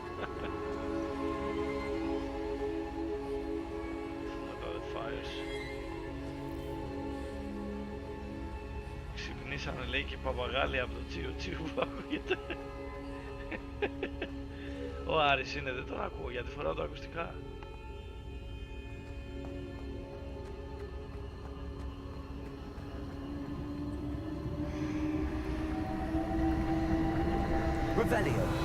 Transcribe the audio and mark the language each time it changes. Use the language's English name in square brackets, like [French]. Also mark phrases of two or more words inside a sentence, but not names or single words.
[English] About the fires. [Greek] Ξυπνήσανε λέει και οι παπαγάλοι από το τσίου τσίου που ακούγεται. Ο Άρης είναι, δεν τον ακούω γιατί φοράω τα ακουστικά. Revelio.